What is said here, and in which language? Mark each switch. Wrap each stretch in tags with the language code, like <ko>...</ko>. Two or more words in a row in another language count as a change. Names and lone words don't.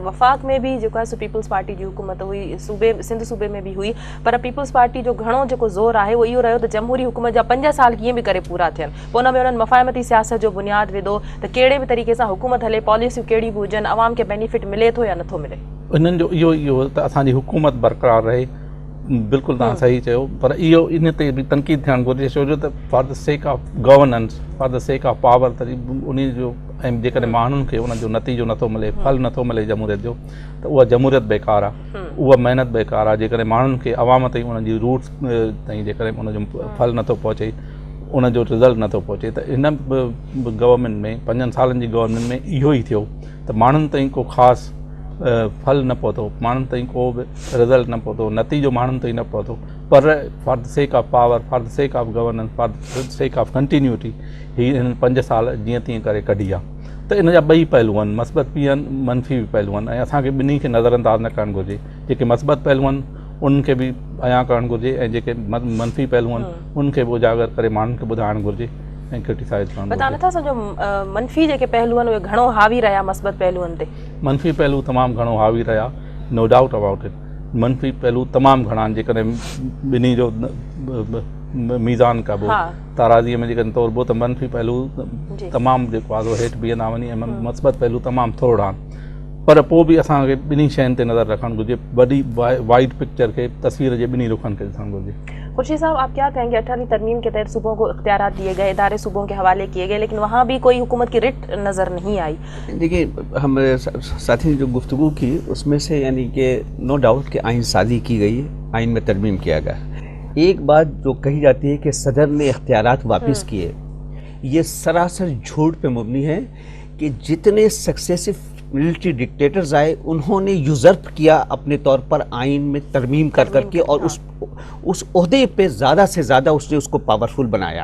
<sd>वफ़ाक़ में भी जेको आहे पीपल्स पार्टी जी हुकूमत हुई, सूबे सिंध सूबे में भी हुई, पर पीपल्स पार्टी जो घणो जेको ज़ोर आहे उहो इहो रहियो त जमहूरी हुकूमत जा 5 साल कीअं बि करे पूरा थियनि, पोइ हुन में उन्हनि मफ़ाहमती सियासत जो बुनियादु विधो त कहिड़े बि तरीक़े सां हुकूमत हले, पॉलिसियूं कहिड़ी बि हुजनि, अवाम खे बेनिफिट मिले थो या नथो मिले। इन्हनि जो इहो त असांजी हुकूमत बरक़रार रहे, बिल्कुलु तव्हां सही चयो, पर इहो इन ते बि तनक़ीद थियणु घुरिजे, छो जो त</sd> <en>for the sake of governance, for the sake of power,</en> <sd>त उन जो ऐं जेकॾहिं माण्हुनि खे उनजो नतीजो नथो मिले, फल नथो मिले जमहूरियत जो, त उहा जमहूरियत बेकार आहे, उहा महिनत बेकार आहे। जेकॾहिं माण्हुनि खे अवाम ताईं उनजी रूट्स ताईं जेकॾहिं उनजो फल नथो पहुचे, उनजो रिज़ल्ट नथो पहुचे, त इन गवर्नमेंट में 5 सालनि जी गवर्नमेंट में इहो ई थियो त माण्हुनि ताईं को ख़ासि फल न पहुतो, माण्हुनि ताईं को बि रिज़ल्ट न पहुतो, नतीजो माण्हुनि ताईं न पहुतो, पर</sd> <en>for the sake of power, for the sake of governance, for the sake of continuity</en> <sd>ही हिन 5 साल जीअं तीअं करे कढी आहे। त इन जा ॿई पहलू आहिनि, मस्बत बि आहिनि, मनफ़ी बि पहलू आहिनि, ऐं असांखे ॿिन्ही खे नज़रअंदाज़ न करणु घुरिजे। जेके मस्बत पहलू आहिनि उन्हनि खे बि अयां करणु घुरिजे, ऐं जेके मनफ़ी पहलू आहिनि उन्हनि खे बि उजागर करे माण्हुनि खे ॿुधाइणु घुरिजे ऐं क्रिटिसाइज़ करणु घुरिजे। तव्हां नथा सम्झो मनफ़ी जेके पहलू आहिनि उहे घणो हावी रहिया मस्बत पहलुअनि ते? मनफ़ी पहलू तमामु घणो हावी रहिया,</sd> <en>no doubt about it.</en> <sd>मनफ़ी पहलू तमामु घणा आहिनि, जेकॾहिं ॿिन्ही जो मीज़ान कबो, ताराज़ीअ में जेकॾहिं तौरबो त मनफ़ी पहलू तमामु जेको आहे हेठि बीहंदा वञी, ऐं मस्बत पहलू तमामु थोरा आहिनि, पर पोइ बि असांखे ॿिन्ही शयुनि ते नज़र रखणु घुरिजे, वॾी</sd> <en>wide picture</en> <sd>खे, तस्वीर जे ॿिन्ही रुखनि खे ॾिसणु घुरिजे।</sd> <ur>خورشید صاحب، آپ کیا کہیں گے؟ 18ویں ترمیم کے تحت صوبوں کو اختیارات دیے گئے، ادارے صوبوں کے حوالے کیے گئے، لیکن وہاں بھی کوئی حکومت کی رٹ نظر نہیں آئی. دیکھیے، ہمارے ساتھی نے جو گفتگو کی اس میں سے یعنی کہ</ur> <en>no doubt</en> <ur>کہ آئین سازی کی گئی ہے، آئین میں ترمیم کیا گیا. ایک بات جو کہی جاتی ہے کہ صدر نے اختیارات واپس کیے، یہ سراسر جھوٹ پہ مبنی ہے کہ جتنے</ur> <en>successive military dictators</en> <ur>آئے انہوں نے یوزرپ کیا اپنے طور پر آئین میں ترمیم کر کرکے، اور اس عہدے پہ زیادہ سے زیادہ اس نے اس کو پاورفل بنایا.</ur>